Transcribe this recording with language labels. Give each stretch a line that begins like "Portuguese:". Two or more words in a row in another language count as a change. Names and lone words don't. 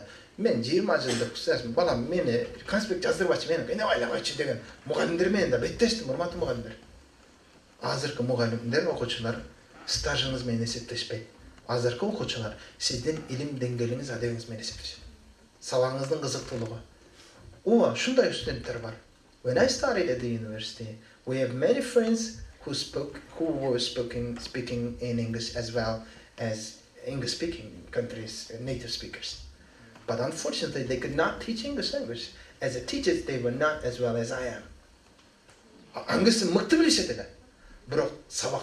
Kyrgyz: Мен 20 жылдык стажым, балам мени конспект жаздырбачы, мени эне байлабачы деген мугалимдер менен да беттештим, урматтуу мугалимдер. Азыркы мугалимдер, окуучулар стажыңыз менен эсептешпейт. Азыркы окуучулар сиздин илим деңгээлиңиз, адебиңиз менен эсептешет. Сабагыңыздын кызыктуулугу. Ооба, ушундай студенттер бар.
English: When I started at the university, we have many friends who were speaking in English as well as English-speaking countries, native speakers. But unfortunately, they could not teach English language. As a teachers, they were not as well as I am.
Kyrgyz: Англисти мыкты билишет эле. Бирок сабак